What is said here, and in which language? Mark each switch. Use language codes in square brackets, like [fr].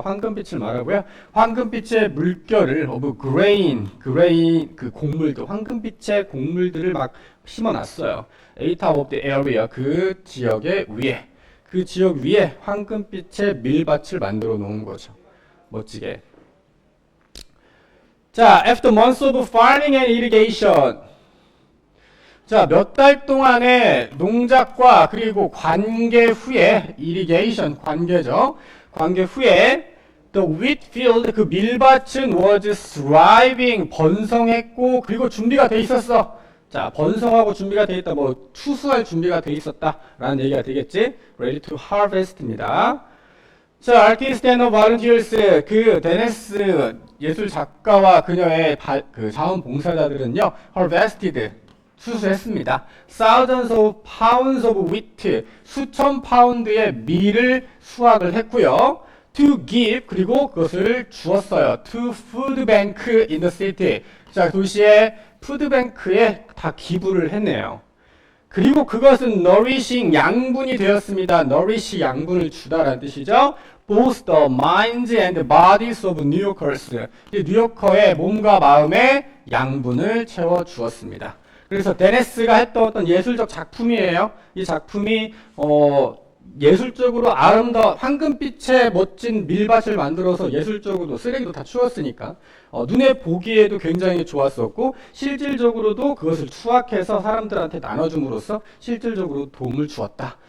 [ko] 황금빛을 말하고요. 황금빛의 물결을 [en] of grain, [ko] 그 곡물들, 황금빛의 곡물들을 막 심어놨어요. [en] A top of the area, [ko] 그 지역 위에 황금빛의 밀밭을 만들어 놓은 거죠. 멋지게. [en] 자, after months of farming and irrigation. [ko] 자, 몇 달 동안의 농작과 그리고 관계 후에, irrigation, 관계죠. 관계 후에, [en] The wheat field, [ko] 그 밀밭은 [en] was thriving, [ko] 번성했고, 그리고 준비가 돼 있었어. 자, 번성하고 준비가 돼 있다. 뭐 추수할 준비가 돼 있었다라는 얘기가 되겠지. [en] Ready to harvest입니다. [ko] 자, [en] artist and volunteers, [ko] 그 데네스 예술 작가와 그녀의 그 자원봉사자들은요, harvested, 수수했습니다. [en] Thousands of pounds of wheat, [ko] 수천 파운드의 밀을 수확을 했고요. [en] To give, [ko] 그리고 그것을 주었어요. [en] To food bank in the city. [ko] 자, 도시의 푸드뱅크에 다 기부를 했네요. 그리고 그것은 nourishing, 양분이 되었습니다. nourish, 양분을 주다라는 뜻이죠. [en] Both the minds and bodies of New Yorkers. [ko] 뉴요커의 몸과 마음에 양분을 채워 주었습니다. 그래서 데네스가 했던 어떤 예술적 작품이에요. 이 작품이 예술적으로 아름다운 황금빛의 멋진 밀밭을 만들어서 예술적으로도 쓰레기도 다 치웠으니까 눈에 보기에도 굉장히 좋았었고 실질적으로도 그것을 수확해서 사람들한테 나눠줌으로써 실질적으로 도움을 주었다.